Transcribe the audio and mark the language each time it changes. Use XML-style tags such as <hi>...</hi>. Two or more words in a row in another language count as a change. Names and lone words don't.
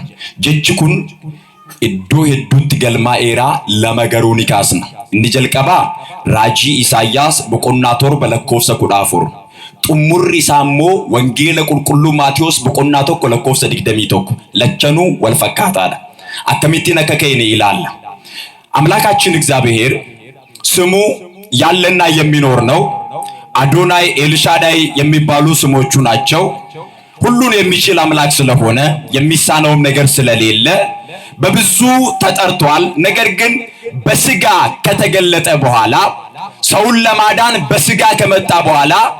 <om>Jechi kun iddoo hedduutti galmaa'eeraa lama garuu ni kaasna. Inni jalqabaa raajii Isaayyaas boqonnaa 7 lakkoofsa 14. Xumurri isaa immoo wangeela qulqulluu Maatiyos boqonnaa 1 lakkoofsa 21. Lachanuu wal fakkaataadha. Akkamittiin akka ka'e ni ilaalla.</om> <am>አምላካችን እግዚአብሔር ስሙ ያለና የሚኖር ነው። አዶናይ ኤልሻዳይ የሚባሉ ስሞቹ ናቸው። ሁሉን የሚችል አምላክ ስለሆነ የሚሳነውም ነገር ስለሌለ በብዙ ተጠርቷል። ነገር ግን በስጋ ከተገለጠ በኋላ ሰውን ለማዳን በስጋ ከመጣ በኋላ</am>